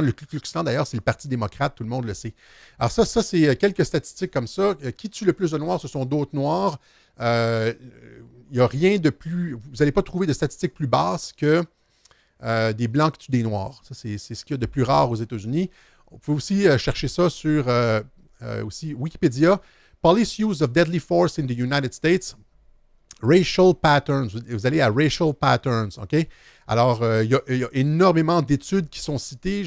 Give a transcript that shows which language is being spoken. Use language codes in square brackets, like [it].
[fr] Le Ku Klux Klan, d'ailleurs, c'est le Parti démocrate. Tout le monde le sait. Alors ça c'est quelques statistiques comme ça. Qui tue le plus de Noirs? Ce sont d'autres Noirs. Il n'y a rien de plus... Vous n'allez pas trouver de statistiques plus basses que des Blancs qui tuent des Noirs. Ça, c'est ce qu'il y a de plus rare aux États-Unis. On peut aussi chercher ça sur aussi Wikipédia. [en] Police use of deadly force in the United States. Racial patterns. [fr] Vous allez à [en] racial patterns, [fr] OK? Alors, il y a énormément d'études qui sont citées.